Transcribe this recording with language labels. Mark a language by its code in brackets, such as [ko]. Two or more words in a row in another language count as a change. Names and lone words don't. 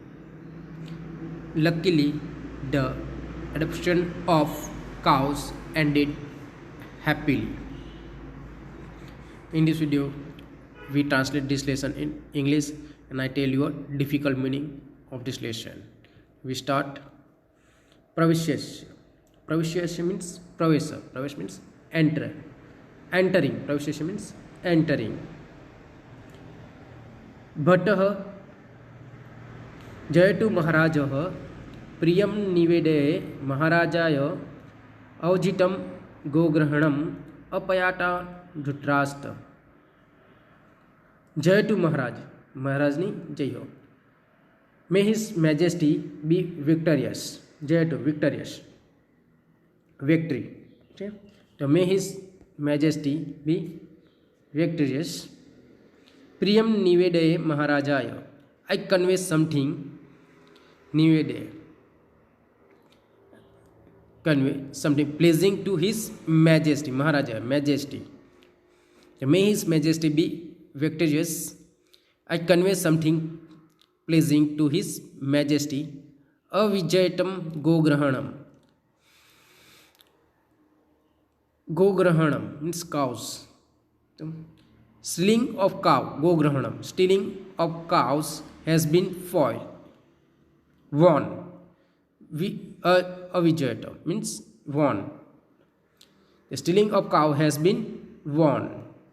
[en] Luckily the adoption of cows ended happily. In this video we translate this lesson in English and I tell you a difficult meaning of this lesson. We start. [sa] Pravishya. [en] Pravishya means pravesa. Pravesh means enter. Entering. Pravishya means entering. [sa] Bhattah Jayatu Maharajah Priyam Nivede Maharajaya Aujitam Gogrhanam Apayata Dhutrashtra. Jayatu Maharaj. [gu] Maharaj ni jai ho. [en] May His Majesty be victorious. Jayatu, victorious. Victory. Okay? So may His Majesty be victorious. [sa] Priyam Nivede Maharajaya. [en] I convey something. Nivede. Convey something pleasing to His Majesty. Maharaja, Majesty. So may His Majesty be victorious. I convey something pleasing to His Majesty. [sa] Avijayatam Gogrhanam. [en] Gogrhanam means cows. Stealing of cow. Gogrhanam. Stealing of cows has been foiled. Won. Avijayatam means won. The stealing of cow has been won.